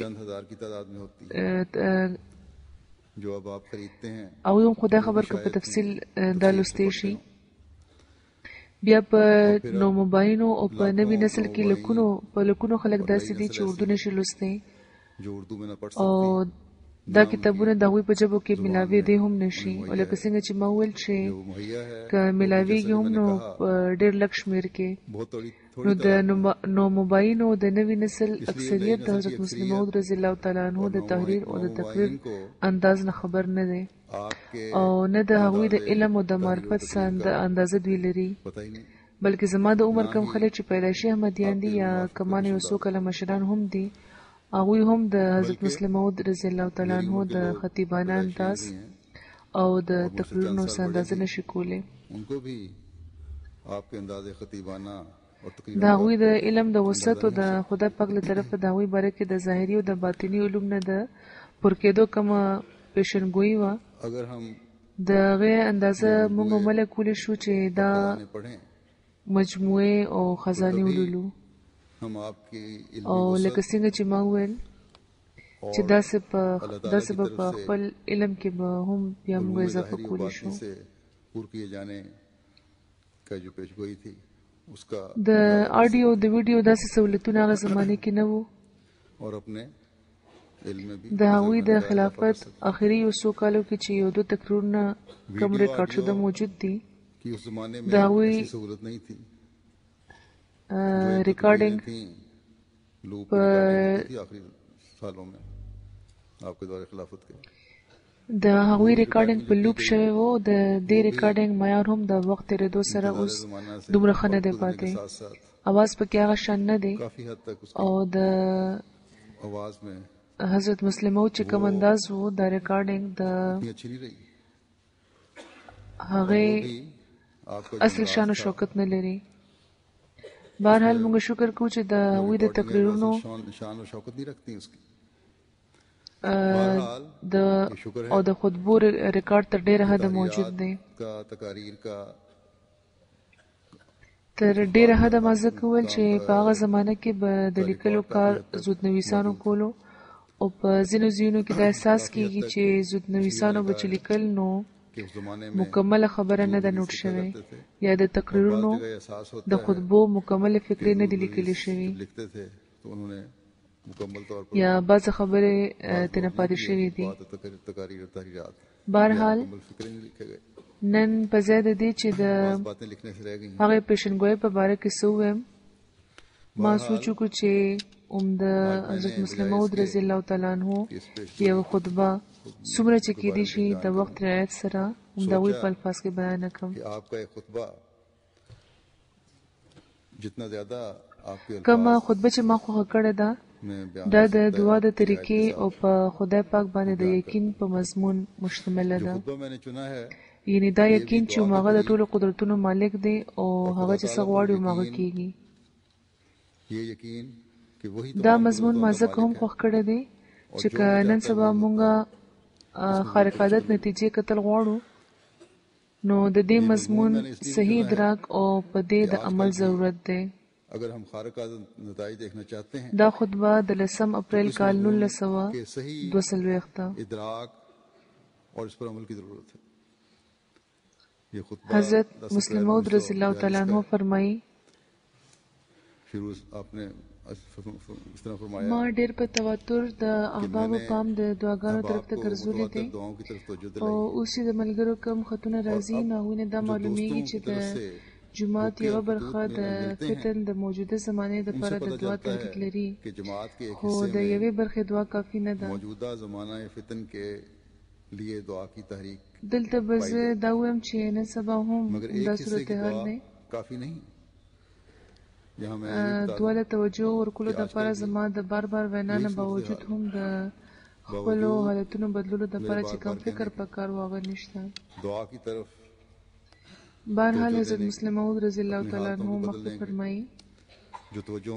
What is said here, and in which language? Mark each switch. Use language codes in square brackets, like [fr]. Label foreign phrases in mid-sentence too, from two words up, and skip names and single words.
[ps] هغوی هم خدای خبر که په تفصیل دا لوستی شي بیا په نوموباینو او په نوي نسل کې لکونو خلک داسې دي چې اردو نشي لوستی او دا کتابونه د هغوی په ژبو کې ملاوېدی هم نشي او لکه څنګه چې ما وویل چې [ur] جو مہیا ہے [ps] که ملاوېږي هم نو په ډېر لږ شمېر کې [ur] بہت [ps] نو [ur] थोड़ी [ps] د نوموباینو د نوي نسل اکثریت د حضرت مسلم موعود [ar] رضی الله تعالی عنہ [ps] د تحریر او د تقریر انداز نه خبر نه دی [ur] आपके [ps] او نه د هغوی د علم او د معرفت څخه اندازه دوی لري [ur] پتا ہی نہیں [ps] بلکې زما د عمر کم خلک چې پیدایشي احمدیان دي یا کمان یو څو کله مشران هم دي هغوی هم د حضرت مسلم موعود [ar] رضی الله تعالی عنہ [ps] د خطیبانه انداز او د تقریرونو څخه اندازه نشي کولی [ur] ان کو بھی آپ کے اندازِ خطیبانہ اور [ps] د هغوی د علم د وسعت او د خدای پاک له طرفه د هغوی باره کې د ظاهري او د باطني علوم نه د پر کېدو کومه پیشنګویي وه [ur] اگر ہم [ps] د هغې اندازه موږ عمله کولی شو چې دا [ur] نے پڑھیں [ps] مجموعې او خزانې ولولو [ur] ہم آپ کی [ps] او [ur] इल्मी [ps] لکه څنګه چې ما وویل چې داسې به په خپل علم کې به هم بیا موږ اضافه کولی شو [ur] سے پر کیے جانے کا جو پیشگوئی تھی اس کا [ps] د آډیو د ویډیو داسې سہولتونه هغه زمانه کې نه وو [ur] اور اپنے علم میں بھی [ps] د هغوی د خلافت آخري یو څو کالو کې چې یو دو تقریرونه کم ریکارډ شده موجود دي [ur] کہ اس زمانے میں दावी ایسی سہولت نہیں تھی [ps] ریکارډینګ [ur] लूप [ps] په [ur] تھی آخری سالوں میں آپ کے دورِ خلافت کے [ps] د هغوی ریکارډینګ په لوپ شوی وو د دې ریکارډینګ معیار هم د وخت تېرېدو سره اوس دومره ښه نه دی پاتې اواز پکې هغه شان نه دی [ur] کافی حد تک اس کی [ps] او د [ur] آواز میں [ps] حضرت مسلم موعود چې کوم انداز وو د ریکارډینګ د [ur] اتنی اچھی نہیں رہی [ps] هغې [ur] आपका [ps] اصل شان او شوکت نه لري بهرحال موږ شکر کوو چې د هغوی د تقریرونو [ur] شان اور شوکت نہیں رکھتی اس کی [ps] د او د خطبو ریکارډ تر ډیره حده موجود دی [ur] کا تقاریر کا [ps] تر ډیره حده ما ځکه وویل چې په هغه زمانه کې به د لیکلو کار زودنویسانو کولو او په ځینو ځایونو کې دا احساس کیږي چې زودنویسانو به چې لیکل نو [ur] کہ اس زمانے میں [ps] مکمله خبره نه ده نوټ شوې یا د تقریرونو [ur] احساس ہوتا [ps] د خطبو مکمله فکرې نه دي لیکلې شوې [ur] لکھتے تھے تو انہوں نے مکمل طور پر [ps] یا بعض خبرې تنه پاتې شوې دي [ur] تقاریر اور تحریرات [ps] بهرحال [ur] مکمل فکر نہیں لکھے گئے [ps] نن په ځای د دې چې د [ur] باتیں لکھنے سے رہ گئی [ps] هغه پیشنګوی په باره کې څه ووایم ما سوچ وکړو چې د حضرت مسلم موعود [ar] رضی الله تعالی عنہ [ps] یو خطبه څومره چې کېدی شي د وخت رعایت سره د هغوی په الفاظ کې بیان کړم [ur] کہ آپ کا ایک خطبہ جتنا زیادہ آپ کے [ps] کومه خطبه چې ما خوښه کړې ده [ur] में [ps] دا د دعا د طریقې او په خدای پاک باندې د یقین په مضمون مشتمله ده [ur] خطبہ میں نے چنا ہے [ps] یعنی دا یقین چې هغه د ټولو قدرتونو مالک دی او هغه چې څه غواړي هغه کیږي [ur] یہ یقین کہ وہی [ps] دا مضمون ما ځکه هم خوښ کړی دی چې که نن سبا مونږه خارق عادت نتیجې کتل غواړو نو د دې مضمون صحیح ادراک او په دې د عمل ضرورت دی [ur] اگر ہم خارق نتیجے دیکھنا چاہتے ہیں [ps] دا خطبه د 10 اپریل کال 1900 [ur] کہ صحیح [ps] 22 [ur] ادراک اور اس پر عمل کی ضرورت ہے یہ خطبہ [ps] حضرت مسلم موعود [ar] رضی الله تعالی عنہ [ps] فرمایي [ur] پھر آپ نے اس طرح فرمایا [ps] ما ډېر په تواتر د احبابو پام د دعاګانو طرف ته ګرځولې دي [ur] دعاؤں کی طرف توجہ [ps] او [ur] दिलाई [ps] اوس د ملګرو کم خطونه راځي نو هغوی دا معلومیږي چې د جماعت یوه برخه د فتن د موجوده زمانې لپاره د دعا تحریک لري [ur] کہ جماعت کے ایک [ps] خو د یوې برخې دعا کافي نه ده [ur] موجودہ زمانہ فتن کے لیے دعا کی تحریک [ps] دلته به زه دا ووایم چې نن سبا هم [ur] मगर [ps] دا [ur] ایک حصے کی [ps] صورتحال [ur] दुआ [ps] دی [ur] کافی نہیں یہاں میں [ps] دعا له توجه ورکولو لپاره زما د بار بار وینا نه باوجود هم د خپلو حالتونو بدلولو لپاره چې کوم فکر پکار و هغه نشته [ur] دعا کی طرف [ps] بهرحال حضرت مسلم موعود [ar] رضی الله تعالی عنہ [ps] مخکې فرمایي [ur] جو توجہ